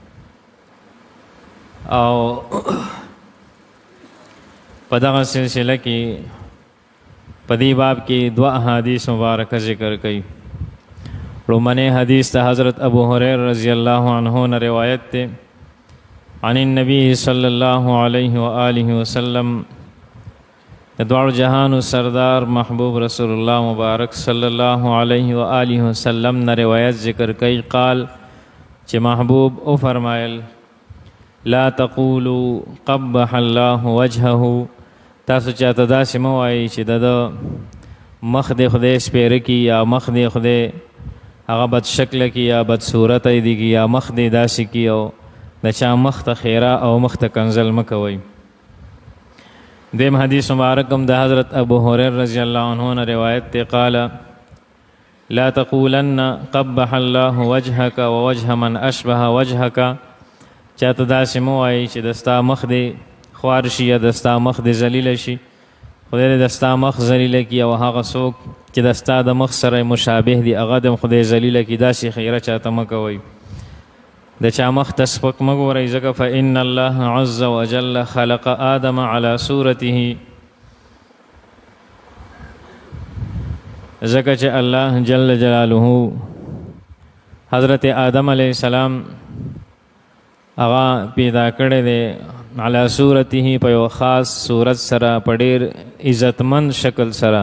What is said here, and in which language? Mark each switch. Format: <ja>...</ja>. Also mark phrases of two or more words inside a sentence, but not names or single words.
<ps>او په دغه سلسله کې په دې باب کې دوه احادیث مبارکه ذکر کړي. لومړنی حدیث د حضرت ابو هریره</ps> <ar>رضی الله عنه</ar> <ps>نه روایت ده</ps> <ar>عن النبي صلی الله علیه و آله وسلم.</ar> <ps>د دوړ جهان سردار محبوب رسول الله مبارک</ps> <ar>صلی الله علیه و آله وسلم</ar> <ps>نه روایت ذکر کوي. قال چې محبوب او فرمایل</ps> <ar>لا تقولوا قبح الله وجهه.</ar> <ps>تاسو چاته داسې مه وایئ چې د مخ د خدای سپیره کی یا مخ د خدای هغه بد شکله کی یا بد صورت دی کی یا مخ د داسې کی او د چا مخ ته خیره او مخ ته کنزل مه کوئ. دیم حدیث مبارکم د حضرت ابو هریره</ps> <ar>رضی الله عنه</ar> <ps>نه روایت دی.</ps> <ar>قال لا تقولن قبح الله وجهك ووجه من اشبه وجهك.</ar> <ps>چاته داسې مه وایئ چې دستا مخ دی خوار شي یا دستا مخ دی ذلیله شي. خدای دې دستا مخ ذلیله کي او هغه څوک چې دستا د مخ سره مشابه دي هغه د خدای ذلیله کي. داسې خیره چاته مه کوئ. د چا مخ ته سپک مه ګورئ ځکه</ps> <ar>فإن الله عز وجل خلق آدم على صورته.</ar> <ps>ځکه چې الله</ps> <ar>جل جلاله</ar> <ps>حضرت آدم</ps> <ar>علیه السلام</ar> <ps>هغه پیدا کړی دی</ps> <ar>علی صورته</ar> <ps>په یو خاص صورت سره په ډېر عزتمند شکل سره.</ps>